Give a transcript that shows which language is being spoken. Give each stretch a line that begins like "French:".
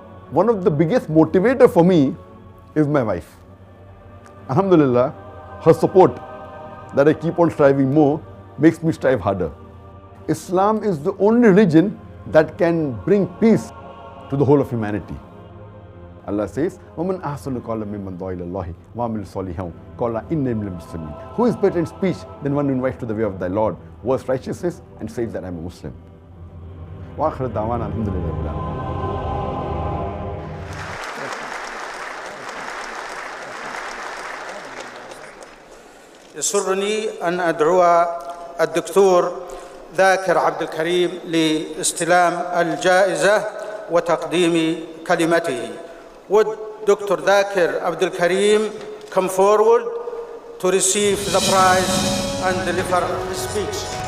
English: one of the biggest motivator for me is my wife. Alhamdulillah, her support that I keep on striving more makes me strive harder. Islam is the only religion that can bring peace to the whole of humanity. Allah says,
Arabic: وَمَنْ أَحْسَنُ قَوْلًا مِمَّنْ دَعَا إِلَى اللَّهِ وَعَمِلَ صَالِحًا قَالَ إِنِّي مِنَ الْمُسْلِمِينَ.
English: Who is better in speech than one who invites to the way of thy Lord, was righteousness, and says that I am a Muslim.
Arabic: وآخر دعوانا الحمد لله رب العالمين. يسرني أن أدعو الدكتور ذاكر عبد الكريم لاستلام الجائزة وتقديم كلمته.
English: Would Dr. Zakir Abdul Karim come forward to receive the prize and deliver his speech?